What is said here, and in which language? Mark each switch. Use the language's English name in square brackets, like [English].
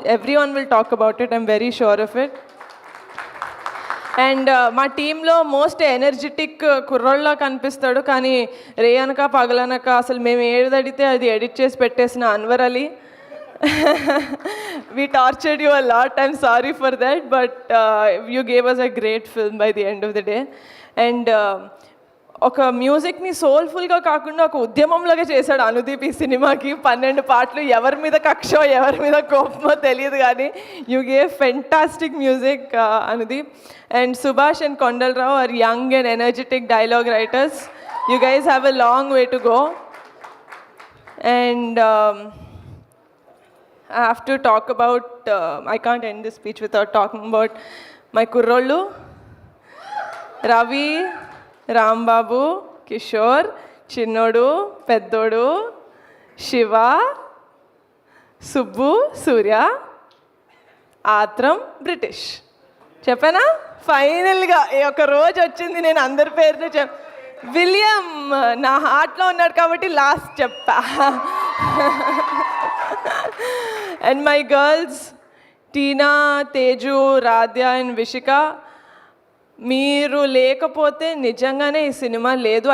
[English] Everyone will talk about it, I'm very sure of it. [Telugu] And మా టీంలో most energetic కుర్రోళ్ళలో కనిపిస్తాడు, కానీ రేయనక పగలనక అసలు మేము ఏది అడిగితే అది ఎడిట్ చేసి పెట్టేసిన Anwar Ali. [English] we tortured you a lot, I'm sorry for that, but you gave us a great film by the end of the day. [Telugu] And ఒక మ్యూజిక్ని సోల్ఫుల్గా కాకుండా ఒక ఉద్యమంలాగా చేశాడు అనుదీప్ ఈ సినిమాకి. 12 పాటలు, ఎవరి మీద కక్షో ఎవరి మీద కోపమో తెలియదు కానీ [English] you gave fantastic music [Telugu] Anudeep. [English] And Subhash and Kondalarao are young and energetic dialogue writers. You guys have a long way to go. And I have to talk about, I can't end this speech without talking about my kurrollu, Ravi, Rambabu, Kishore, Chinnodu, Peddodu, Shiva, Subbu, Surya, Atram, British. [Telugu] చెప్పనా? ఫైనల్గా ఒక రోజు వచ్చింది నేను అందరి పేరుతో William నా హార్ట్లో ఉన్నాడు కాబట్టి లాస్ట్ చెప్పా. [English] and my girls [Telugu] Tina, Teju, Radhya and Vishika, మీరు లేకపోతే నిజంగానే ఈ సినిమా లేదు.